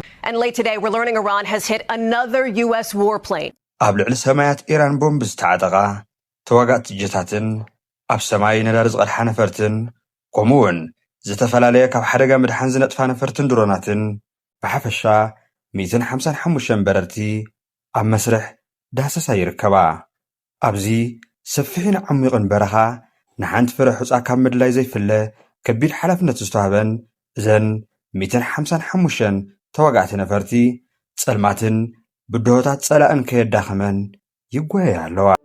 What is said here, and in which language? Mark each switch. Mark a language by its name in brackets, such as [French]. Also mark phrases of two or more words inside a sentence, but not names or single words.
[English] And late today, we're learning Iran has hit another U.S. warplane. [Tigrinya] ኣብ ልዕሊ ሰማያት ኢራን ቦምብ ዝተዓጠቓ ተዋጋእቲ ጀታትን ኣብ ሰማይ ነዳዲ ዝቐድሓ ነፈርትን ከምኡውን ዝተፈላለየ ካብ ሓደጋ ምድሓን ዝነጥፋ ነፈርትን ድሮናትን ብሓፈሻ 155 በረርቲ ኣብ መስርሕ ዳሰሳ ይርከባ። ኣብዚ ሰፊሕን ዓሚቕን በረኻ ንሓንቲ ፍረ ሑፃ ካብ ምድላይ ዘይፍለ ከቢድ ሓላፍነት ዝተዋህበን እዘን 155 ተዋጋእቲ ነፈርቲ ጸልማትን ብድሆታት ጸላእን ከየዳኸመን ይጓያ ኣለዋ።